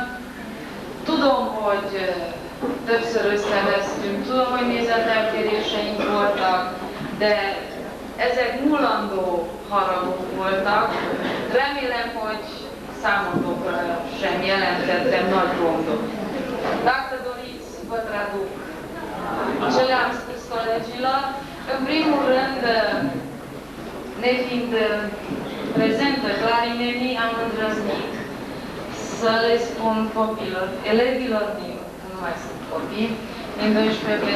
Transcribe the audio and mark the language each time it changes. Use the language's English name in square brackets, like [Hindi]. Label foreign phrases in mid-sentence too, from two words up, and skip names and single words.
[Hungarian] Tudom, hogy többször összevesztünk, tudom, hogy nézeteltéréseink voltak, de ezek mulandó haragok voltak. Remélem, hogy számotokra sem jelentettem nagy gondot. [Romanian] Dacă doriți, vă traduc ce le-am spus colegilor. În primul rând, nefiind prezentă clarinenii, am îndrăznit să le spun copiilor, elevilor din, nu mai sunt copii, din 12B.